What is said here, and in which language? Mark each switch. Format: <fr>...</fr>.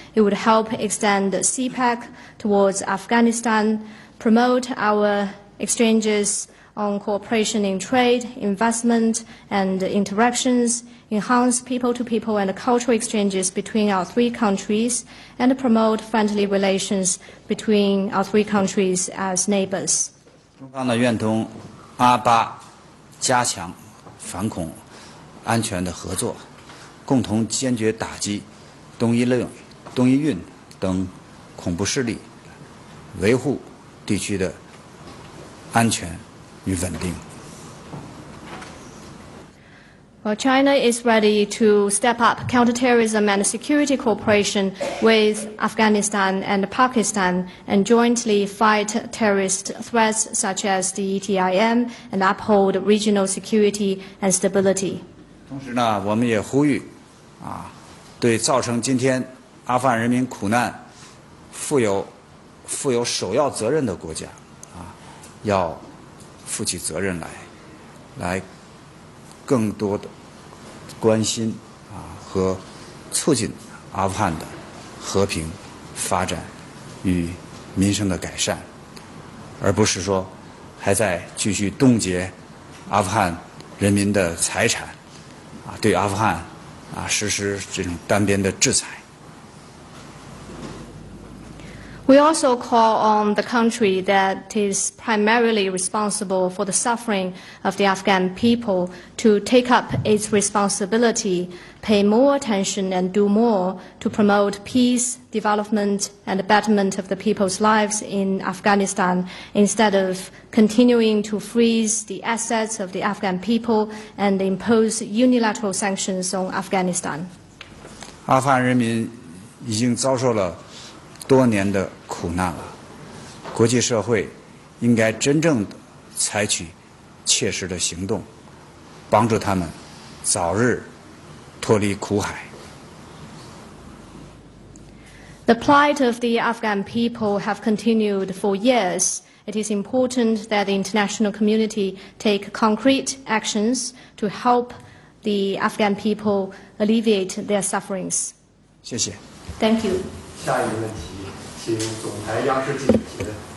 <en>It would help extend CPEC towards Afghanistan, promote our exchanges on cooperation in trade, investment, and interactions, enhance people-to-people and cultural exchanges between our three countries, and promote friendly relations between our three countries as neighbors.</en> <zh>中方愿同阿巴加强反恐安全的合作，共同坚决打击东伊运等恐怖势力，维护地区的安全与稳定。</zh> <en>Well, China is ready to step up counterterrorism and security cooperation with Afghanistan and Pakistan and jointly fight terrorist threats such as the ETIM and uphold regional security and stability.</en> <zh>同时我们也呼吁对造成今天阿富汗人民苦难负有首要责任的国家要负起责任来更多的关心和促进阿富汗的和平发展与民生的改善，而不是说还在继续冻结阿富汗人民的财产对阿富汗实施这种单边的制裁。</zh> <en>We also call on the country that is primarily responsible for the suffering of the Afghan people to take up its responsibility, pay more attention and do more to promote peace, development and betterment of the people's lives in Afghanistan instead of continuing to freeze the assets of the Afghan people and impose unilateral sanctions on Afghanistan.</en> <zh>阿富汗人民已经遭受了多年的苦难了，国际社会应该真正的采取切实的行动，帮助他们早日脱离苦海。</zh> <en>The plight of the Afghan people have continued for years. It is important that the international community take concrete actions to help the Afghan people alleviate their sufferings.</en> <zh>谢谢。</zh> <en>Thank you.</en> <zh>下一个问题，请总台央视记者提问。</zh>